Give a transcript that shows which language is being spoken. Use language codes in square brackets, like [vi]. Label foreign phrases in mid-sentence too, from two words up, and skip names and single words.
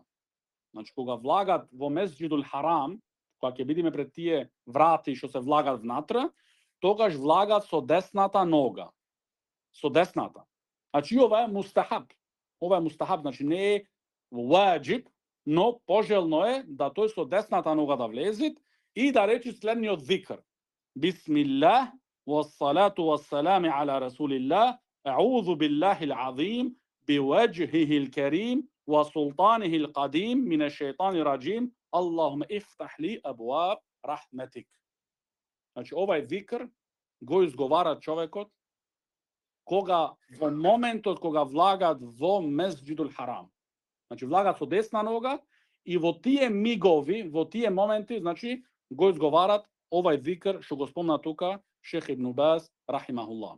[mk] Значи кога влагат во Месџидул Харам, кога ќе бидеме пред тие врати што се влагат внатре, тогаш влагат со десната нога. Со десната. Значи ова е мустахаб. Ова е мустахаб, значи не е ваџиб, но пожелно е да тој со десната нога да влезе и да речи следниот викр. [ar] بسم الله، والصلاة والسلام على رسول الله، أعوذ بالله العظيم، وبوجهه الكريم، وسلطانه القديم، من الشيطان الرجيم, اللهم افتح لي أبواب رحمتك. [mk] Значи овај викр го изговара човекот кога во моментот кога влагат во Месџидул Харам. Значи влагат со десна нога и во тие мигови, во тие моменти, значи го изговарат овај викр што го спомна тука Шейх Ибн Баз рахимахуллах.